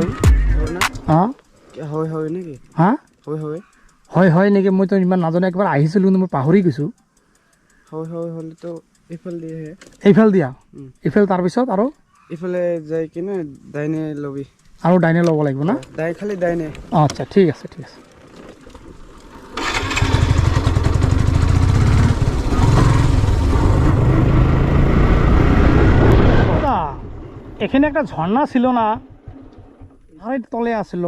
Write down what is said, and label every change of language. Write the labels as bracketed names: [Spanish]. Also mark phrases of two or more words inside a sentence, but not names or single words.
[Assamese] হ্যাঁ, হয় নেকি? হ্যাঁ, হয় নেকি? মই তো ইমান নাজানো, একবাৰ আহিছিলোঁ কিন্তু মই পাহৰি গৈছোঁ। হলেতো এইফাল দিয়ে, এইফাল দিয়া? এইফাল তাৰপিছত আৰু ইফালে যাই কিনে ডাইনে লবি, আৰু ডাইনে ল'ব লাগিব না? খালি ডাইনে। আচ্ছা, ঠিক আছে, ঠিক আছে। [Bangla] এখানে একটা ঝর্ণা ছিল না? তলে আসলো,